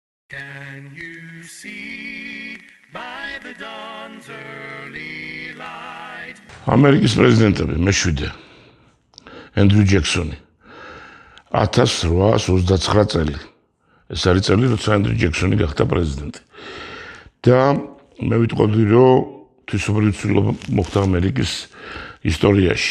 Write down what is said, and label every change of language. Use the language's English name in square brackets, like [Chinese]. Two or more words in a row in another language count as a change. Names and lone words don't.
[English] Can you see by the dawn's early light? [Georgian] ამერიკის პრეზიდენტები მე-7 ენდრუ ჯექსონი 1829 წელი. ეს არის წელი, როცა ენდრუ ჯექსონი გახდა პრეზიდენტი. და მე ვიტყოდი, რომ თვისობრივი ცვლილება მოხდა ამერიკის ისტორიაში.